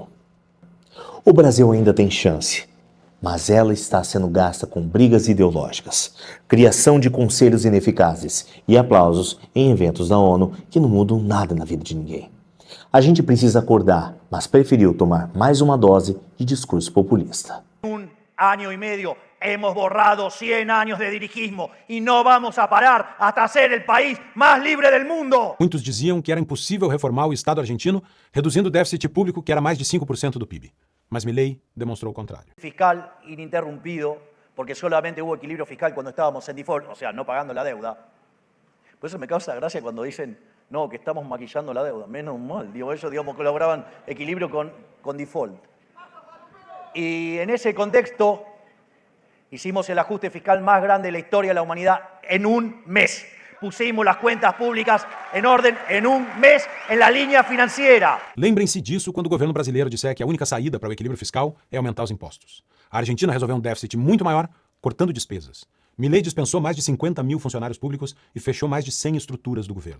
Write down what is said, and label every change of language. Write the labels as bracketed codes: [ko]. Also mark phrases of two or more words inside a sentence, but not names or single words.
[pt] O Brasil ainda tem chance. Mas ela está sendo gasta com brigas ideológicas, criação de conselhos ineficazes e aplausos em eventos da ONU que não mudam nada na vida de ninguém. A gente precisa acordar, mas preferiu tomar mais uma dose de discurso populista. [es] Año y medio hemos borrado 100 años de dirigismo y no vamos a parar hasta ser el país más libre del mundo. [pt] Muitos diziam que era impossível reformar o Estado argentino, reduzindo o déficit público que era mais de 5% do PIB. Mas Milei demostrou o contrário. [es] Fiscal ininterrumpido, porque solamente hubo equilibrio fiscal cuando estábamos en default, o sea, no pagando la deuda. Por eso me causa gracia cuando dicen, no, que estamos maquillando la deuda. Menos mal, digo, ellos, digamos, que lograban equilibrio con default. Y en ese contexto hicimos el ajuste fiscal más grande de la historia de la humanidad en un mes. Pusimos las cuentas públicas [pt] em ordem em um mês na linha financeira. Lembrem-se disso quando o governo brasileiro disser que a única saída para o equilíbrio fiscal é aumentar os impostos. A Argentina resolveu um déficit muito maior, cortando despesas. Milei dispensou mais de 50 mil funcionários públicos e fechou mais de 100 estruturas do governo.